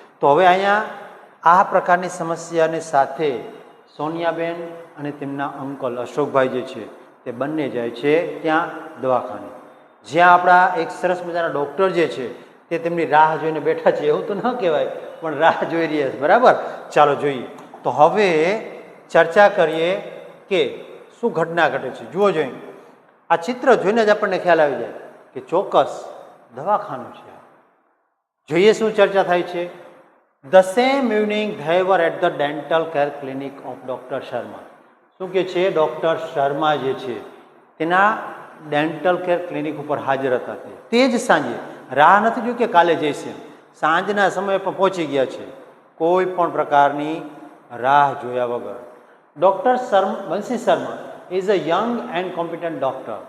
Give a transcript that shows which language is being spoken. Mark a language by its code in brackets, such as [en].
[gu] તો હવે અહીંયા આ પ્રકારની સમસ્યાની સાથે સોનિયાબેન અને તેમના અંકલ અશોકભાઈ જે છે તે બંને જાય છે ત્યાં દવાખાને, જ્યાં આપણા એક સરસ મજાના ડૉક્ટર જે છે તે તેમની રાહ જોઈને બેઠા છે. એવું તો ન કહેવાય પણ રાહ જોઈ રહ્યા છે. બરાબર, ચાલો જોઈએ. તો હવે ચર્ચા કરીએ કે શું ઘટના ઘટે છે. જુઓ જોઈએ, આ ચિત્ર જોઈને જ આપણને ખ્યાલ આવી જાય કે ચોક્કસ દવાખાનું છે. જોઈએ શું ચર્ચા થાય છે. [en] The same evening they were at the dental care clinic of Dr. Sharma. [gu] શું કે છે, ડૉક્ટર શર્મા જે છે તેના ડેન્ટલ કેર ક્લિનિક ઉપર હાજર હતા. તે જ સાંજે, રાહ નથી જોઈ કે કાલે જઈશે, સાંજના સમયે પણ પહોંચી ગયા છે, કોઈ પણ પ્રકારની રાહ જોયા વગર. [en] Doctor Bansi Sharma is a young and competent doctor.